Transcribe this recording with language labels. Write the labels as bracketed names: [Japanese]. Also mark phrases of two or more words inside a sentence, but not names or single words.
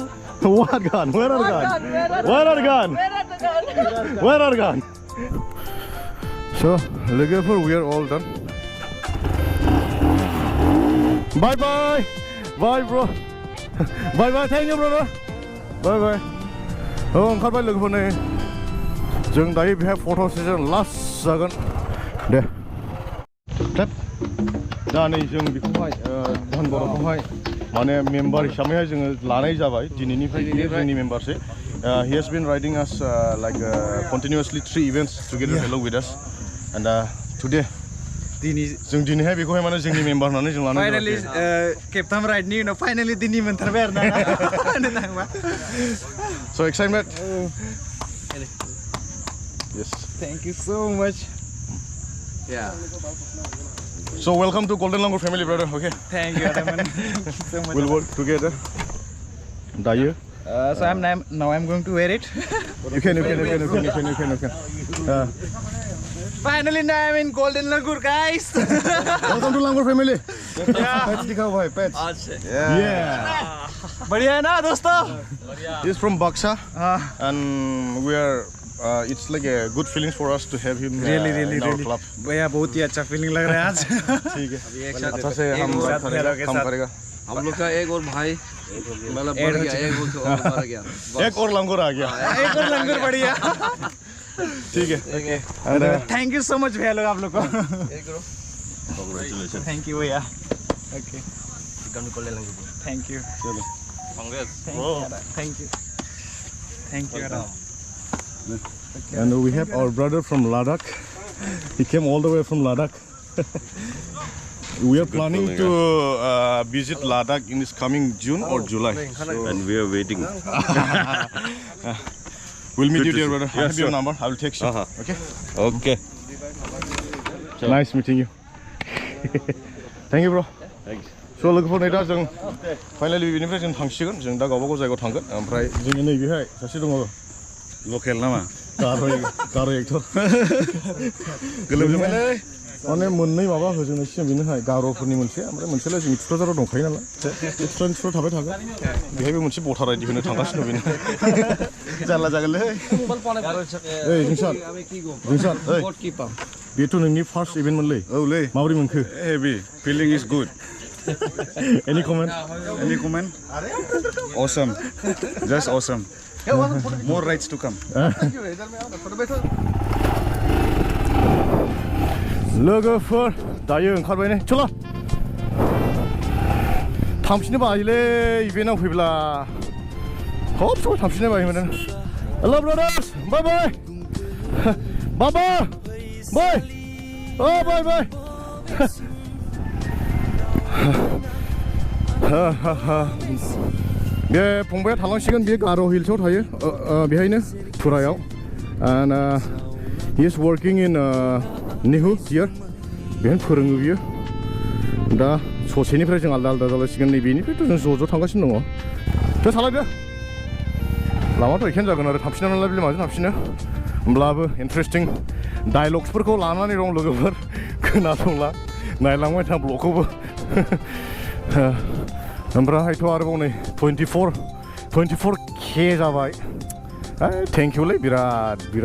[English] What gun? Where are gun? Where are gun? Where are gun? So, look, we are all done. Bye bye bro. Bye thank you brother. Bye [Bodo] ओंखारबाय लोगोफोरनो जों दायो बेहाय फट' सेसन लास्ट जागोन दे दा नै जों बेखौहाय धनबर'खौहाय माने मेम्बार हिसाबैहाय जोङो लानाय जाबाय दिनैनिफ्राय जोंनि मेम्बारसै [English] he has been riding us like continuously 3 events together along with us and today [Bodo] जों दिनैहाय बेखौहाय माने जोंनि मेम्बार होननानै जों लानाय जाबाय finally खेबथाम राइडनि उनाव finally दिनै मोनथारबाय आरोना [English] so excited yes thank you so much yeah so welcome to Golden Langur family brother okay thank you so much we'll work together dayo so now I'm going to wear it you can finally now I'm in Golden Langur guys welcome to Langur family pets [Hindi] दिखाओ भाई [English] pets yeah [Hindi] बढ़िया है ना दोस्तों he's from Baksha and we are it's like a good feeling for us to have him Really, in our club. भैया बहुत ही अच्छा फीलिंग लग रहा है आज ठीक है अभी एक साथ अच्छा से हम काम करेगा हम लोग का एक और भाई मतलब बढ़ गया एक और बढ़ गया एक और लंगोर आ गया एक और लंगर बढ़िया ठीक है [English] thank you so much [Hindi] भैया लोग आप लोग को [English] Congratulations. thank you भैया okay thank you Congrats. thank you and we have our brother from Ladakh. He came all the way from Ladakh. We are planning to visit Ladakh in this coming June or July. And we are waiting. We'll meet Good you to there, see. brother. I Yeah, have your sure. number. I will text you. Okay. Okay. Nice meeting you. Thank you, bro. Thanks. [Bodo] So लोगोफोर नै दा जों फाइनालि बेनिफ्राय जों थांसिगोन जों दा गावबा गाव जायगायाव थांगोन ओमफ्राय जोंनि नैबेहाय सासे दङ [English] Local nama. [Bodo] गार' एक्टर गोलोमजोबबायलै माने मोननै माबा होजोंनो सिगां बेनोहाय गार'फोरनि मोनसे ओमफ्राय मोनसेलाय जोंनि थुक्राझाराव दंखायो नालाय थुक्राझाराव थाबाय थागोन बेहायबो मोनसे भटार आइडि होनो थांगासिनो बेनो जारला जागोनलै ओइ जोंसान ओइ बेथ' नोंनि फार्स्ट इभेन्टमोनलै औलै माबोरै मोनखो [English] heavy. Feeling is good. Any comment? Any comment? Awesome. Just awesome. More rides to come. [Bodo] लोगोफोर दायो ओंखारबाय ने चलो थांफिननो बायोलै इभेन्टआव फैब्ला हप सब थांफिननो बायोमोन [English] hello brothers bye bye [Bodo] बाबा [English] bye bye bye [Bodo] बे फंबाया थालांसिगोन बे गार' हिल्सआव थायो बेहायनो टुरायाव [English] and he is working in Nihu [Bodo] here बेहायनो फोरोङो बियो दा ससेनिफ्राय जों आलदा आलदा जालायसिगोन नैबेनिफ्रायथ' जों ज' ज' थांगासिनो दङ दे थालायदो लामाथ' एखेयानो जागोन आरो थांफिनना नालाय बे माजों थांफिनो होमब्लाबो इन्टारेस्टिं डायलग्सफोरखौ लानानै दं लोगोफोर खोनासंला नायलांबाय था ब्लगखौबो ओमफ्रायथ' आरोबाव नै 24K जाबाय थेंक इउलै बिराद